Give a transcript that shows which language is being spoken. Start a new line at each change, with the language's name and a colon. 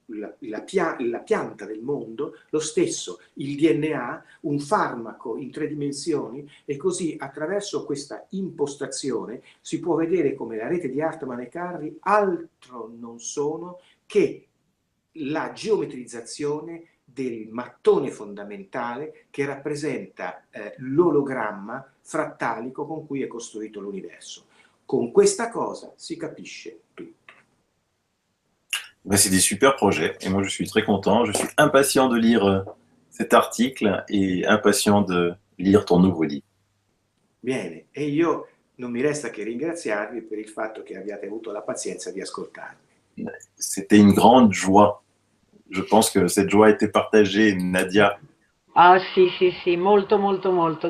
Italian: la pianta del mondo, lo stesso, il DNA, un farmaco in 3 dimensioni, e così attraverso questa impostazione si può vedere come la rete di Hartmann e Carri altro non sono che la geometrizzazione del mattone fondamentale che rappresenta l'ologramma frattalico con cui è costruito l'universo. Con questa cosa si capisce tutto.
French: Ben, c'est des super projets et moi je suis très content. Je suis impatient de lire cet article et impatient de lire ton nouveau livre.
Italian: Bene, e io non mi resta che ringraziarvi per il fatto che abbiate avuto la pazienza di ascoltarmi.
French: C'était une grande joie. Je pense que cette joie a été partagée, Nadia.
Italian: Ah sì, sì, sì, molto, molto, molto.